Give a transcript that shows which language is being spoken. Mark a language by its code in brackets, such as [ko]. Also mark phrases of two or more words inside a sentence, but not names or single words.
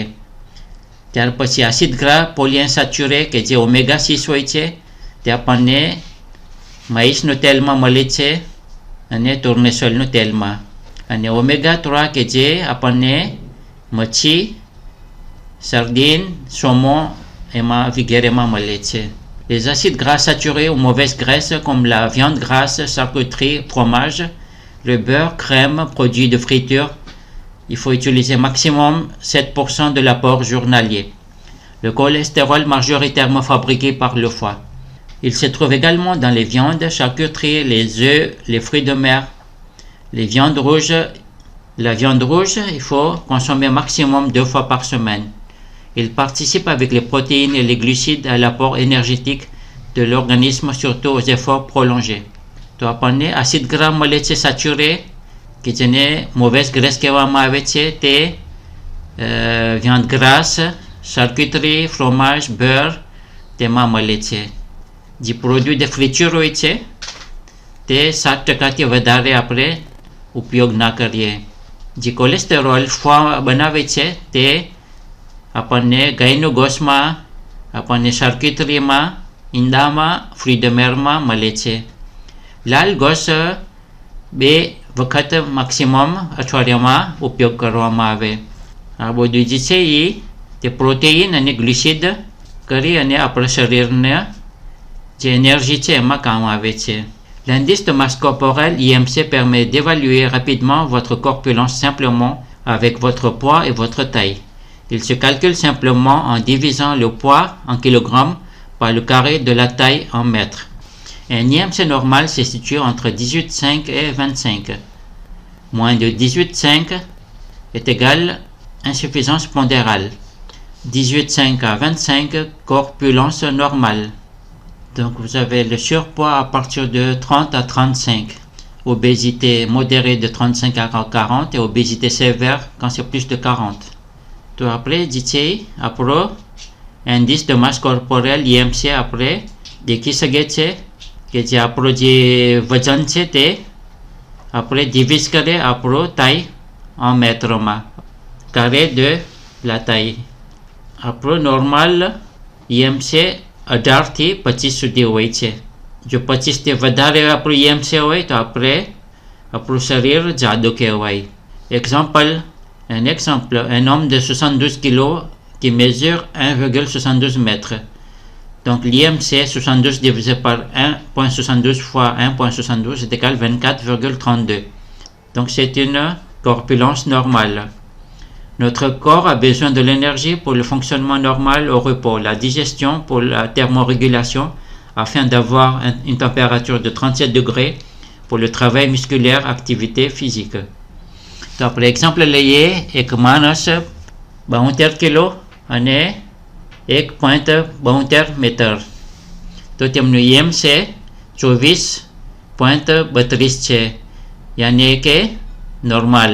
[gu] ત્યાર પછી [fr] acide gras polyinsaturé [gu] કે જે ઓમેગા 6 હોય છે તે આપણને માઇસનું તેલમાં મળે છે અને ટોર્નેસોલનું તેલમાં. અને ઓમેગા 3 કે જે આપણને મચ્છી, [fr] sardine, saumon [gu] એમાં વગેરેમાં મળે છે. [fr] Les acides gras saturés ou mauvaises graisses comme la viande grasse, charcuterie, fromage, le beurre, crème, produits de friture, il faut utiliser maximum 7% de l'apport journalier. Le cholestérol majoritairement fabriqué par le foie. Il se trouve également dans les viandes, charcuteries, les œufs, les fruits de mer, les viandes rouges. La viande rouge, il faut consommer maximum 2 fois par semaine. Il participe avec les protéines et les glucides à l'apport énergétique de l'organisme, surtout aux efforts prolongés. [gu] તો આપણને [fr] acide gras [gu] મળે છે સાચ્યુરે કે જેને [fr] mauvaises graisses [gu] કહેવામાં આવે છે તે [fr] viande grasse, charcuterie, fromage, beurre [gu] તેમાં મળે છે. જે [fr] produit de friture [gu] હોય છે તે 7%થી વધારે આપણે ઉપયોગ ના કરીએ. જે કોલેસ્ટેરોલ ફોા બનાવે છે તે આપણને ગાયનું ગોસમાં, આપણને શાર્ક્યુટરીમાં, ઈંડામાં, [fr] fruits de merમાં [gu] મળે છે. લાલ ગોસ 2 વખત મેક્સિમમ અઠવાડિયામાં ઉપયોગ કરવામાં આવે. આ બધું જે છે એ તે પ્રોટીન અને ગ્લુસિડ કરી અને આપણા શરીરને જે એનર્જી છે એમાં કામ આવે છે. [fr] L'indice de masse corporelle IMC permet d'évaluer rapidement votre corpulence simplement avec votre poids et votre taille. Il se calcule simplement en divisant le poids en kilogrammes par le carré de la taille en mètres. Un IMC normal se situe entre 18,5 et 25. Moins de 18,5 est égal insuffisance pondérale. 18,5 à 25, corpulence normale. Donc vous avez le surpoids à partir de 30 à 35. Obésité modérée de 35 à 40 et obésité sévère quand c'est plus de 40. [gu] તો આપણે જે છે આપણો [fr] indice de masse corporelle IMC [gu] આપણે દેખી શકીએ છીએ કે જે આપણો જે વજન છે તે આપણે ડિવિઝ કરે આપણો [fr] taille en mètres carré de la taille. [gu] આપણો નોર્મલ IMC 18 થી 25 સુધી હોય છે. જો 25 થી વધારે આપણું IMC હોય તો આપણે આપણું શરીર જાડું કહેવાય. [fr] Un exemple, un homme de 72 kg qui mesure 1,72 mètres. Donc l'IMC 72 divisé par 1,72 fois 1,72 est égal à 24,32. Donc c'est une corpulence normale. Notre corps a besoin de l'énergie pour le fonctionnement normal au repos, la digestion, pour la thermorégulation, afin d'avoir une température de 37 degrés, pour le travail musculaire, activité physique. [gu] તો આપણે એક્ઝામ્પલ લઈએ. એક માણસ 72 કિલો અને 1.72 મીટર. તો તેમનું IMC 24.32 છે, યાની કે નોર્મલ.